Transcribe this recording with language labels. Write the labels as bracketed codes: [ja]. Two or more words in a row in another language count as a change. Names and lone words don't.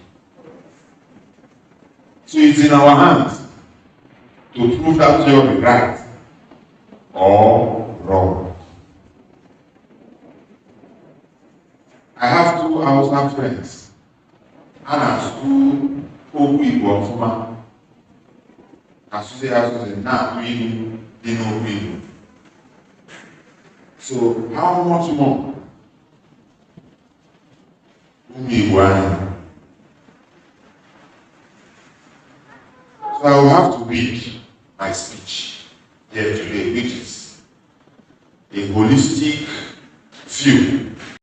[en] So it's in our hands to prove that theory right or wrong. I have two Hausa friends, and I have two Oku Igbo. [ig] asụsụ na-atụ ilu dị n'okwu Igbo. [en] So how much more [ig] ụmụ Igbo anyị? [en] So I will have to read my speech here today, which is a holistic view